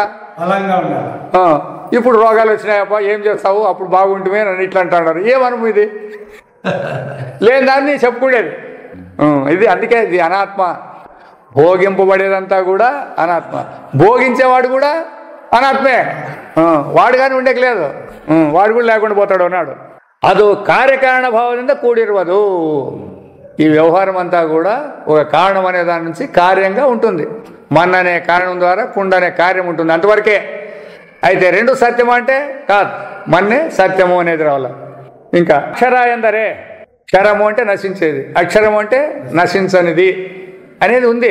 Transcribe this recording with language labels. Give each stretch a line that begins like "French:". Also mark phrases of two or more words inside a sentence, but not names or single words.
Telugu: ఇప్పుడు రోగాలు వచ్చినాయప్ప ఏం చేస్తావు, అప్పుడు బాగుంటుమే నన్ను ఇట్లా అంటున్నారు. ఏమనుభవం ఇది? లేని దాన్ని చెప్పుకునేది ఇది. అందుకే ఇది అనాత్మ. భోగింపబడేదంతా కూడా అనాత్మ, భోగించేవాడు కూడా అనాత్మే. వాడు కానీ ఉండేకలేదు, వాడు కూడా లేకుండా పోతాడు అన్నాడు.
Kannada: ಅದು ಕಾರ್ಯಕಾರಣ ಭಾವದಿಂದ ಕೂಡಿರುವುದು.
Telugu: ఈ వ్యవహారం అంతా కూడా ఒక కారణం అనే దాని నుంచి కార్యంగా ఉంటుంది. మన్ అనే కారణం ద్వారా కుండ అనే కార్యం ఉంటుంది, అంతవరకే. అయితే రెండు సత్యము అంటే కాదు, మన్నే సత్యము అనేది రావాలి. ఇంకా అక్షర ఎందరే, క్షరము అంటే నశించేది, అక్షరము అంటే నశించనిది అనేది ఉంది.